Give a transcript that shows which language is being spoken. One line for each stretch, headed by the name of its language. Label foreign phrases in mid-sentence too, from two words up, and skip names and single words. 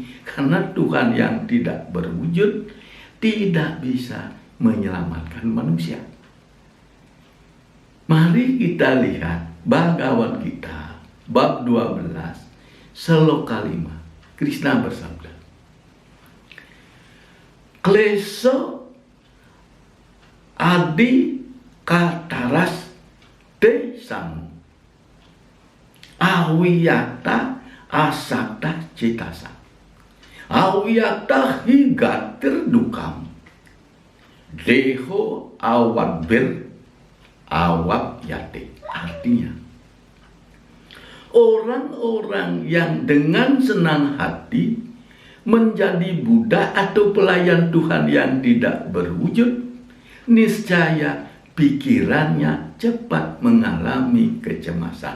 Indonesian: Karena Tuhan yang tidak berwujud tidak bisa menyelamatkan manusia. Mari kita lihat Bhagavad Gita bab 12 sloka 5. Krishna bersabda,
Sanskrit: Kleso adi kataras desang awiyata asakta citasa awiyata higatir dukam deho awabir awab yate.
Indonesian: Artinya, orang-orang yang dengan senang hati menjadi budak atau pelayan Tuhan yang tidak berwujud, niscaya pikirannya cepat mengalami kecemasan.